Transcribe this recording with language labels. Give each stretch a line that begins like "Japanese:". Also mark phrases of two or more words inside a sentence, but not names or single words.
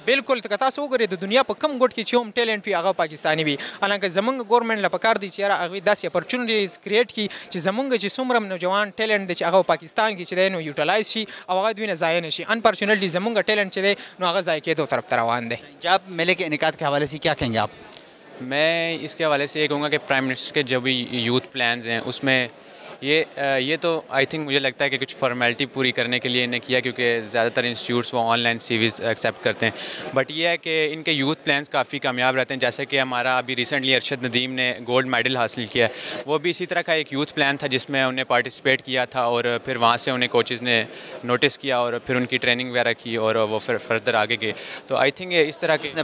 Pashto: بالکل که تاسو وګورئ د دنیا په کم ګوټ کې چې هم ټیلنټ وي هغه پاکستاني وي حالانکه زمونږ ګورنمنټ له پکار دی چې یاره هغوی داسې اپرچونټیز کریټ کړي چې زمونږ چې څومره نوجوان ټیلنټ دی چې هغه پاکستان کې چې دی نو یوټیلایز شي او هغه دوی نه ضایع نه شي انفارچونیټلی زمونږ ټیلنټ چې دی نو هغه ضایع کېدو طرف ته روان دی
Urdu: جاب میلے کے انعقاد کے حوالے سے کیا کہیں گے آپ؟ میں اس کے حوالے سے یہ کہوں گا کہ
English: Prime Minister
Urdu: کے جو بھی
English: youth plans
Urdu: ہیں اس میں یہ تو
English: I think
Urdu: مجھے لگتا ہے کہ کچھ فارمیلٹی پوری کرنے کے لیے انہیں کیا کیونکہ زیادہ تر انسٹیٹیوٹس وہ
English: online CVs accept
Urdu: کرتے ہیں بٹ یہ ہے کہ ان کے
English: youth plans
Urdu: کافی کامیاب رہتے ہیں جیسے کہ ہمارا ابھی ریسنٹلی ارشد ندیم نے
English: gold medal
Urdu: حاصل کیا وہ بھی اسی طرح کا ایک
English: youth plan
Urdu: تھا جس میں انہیں پارٹیسپیٹ کیا تھا اور پھر وہاں سے انہیں کوچز نے نوٹس کیا اور پھر ان کی ٹریننگ وغیرہ کی اور وہ پھر فردر آگے گئے تو
English: I think
Urdu: اس طرح کی